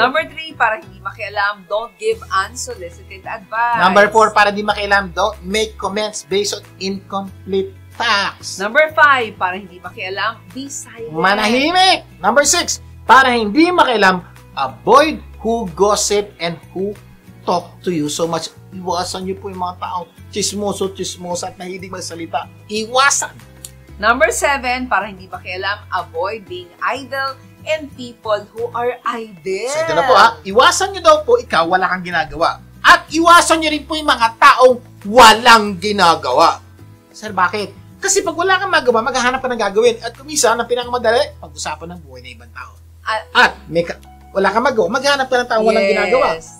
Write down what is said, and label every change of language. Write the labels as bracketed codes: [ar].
[en] Number 3, [tl] para hindi makialam, [en] don't give unsolicited advice. Number 4, [tl] para hindi makialam, [en] don't make comments based on incomplete facts. Number 5, [tl] para hindi makialam, [en] be silent. [tl] Manahimik! [en] Number 6, [tl] para hindi makialam, [en] avoid who gossip and who talk to you so much. [tl] Iwasan niyo po yung mga taong chismoso-chismosa at mahilig magsalita. Iwasan! [en] Number 7, [tl] para hindi makialam, [en] avoid being idle and people who are idle. [tl] So ito na po ha, iwasan niyo daw po ikaw wala kang ginagawa. At iwasan niyo rin po yung mga taong walang ginagawa. Sir, bakit? Kasi pag wala kang magawa, maghahanap ka ng gagawin. At kumisa, ang pinakamadali, pag-usapan ng buhay ng ibang tao. At wala kang magawa, maghahanap ka ng taong walang ginagawa.